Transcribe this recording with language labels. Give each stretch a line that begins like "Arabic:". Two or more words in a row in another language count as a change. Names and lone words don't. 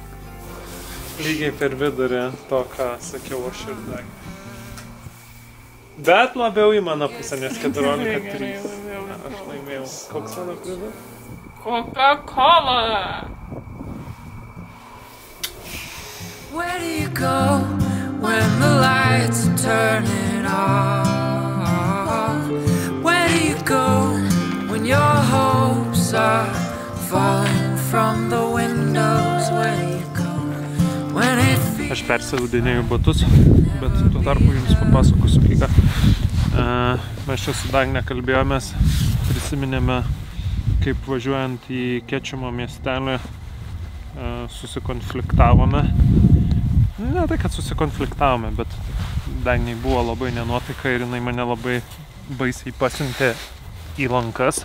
Lithuanian: Lygiai per vidurį to, ką sakiau aš ir Dagnė. Bet labiau į mano pusę, nes 14-3. Aš laimėjau. Koks mano prizas? Coca-Cola!
English: Where do you go when the lights are turning off? Where do you go when your hopes are falling from the windows? Where do you go when it feels...
Lithuanian: Aš persiaudinėjau batus, bet tuo tarpu jums papasakosiu kai ką. Mes čia su Dagne kalbėjomės, prisiminėme, kaip važiuojant į Kečimo miestelį susikonfliktavome. Ne tai, kad susikonfliktavome, bet Dagnei buvo labai nenuotaika ir jinai mane labai baisiai pasiuntė į lankas.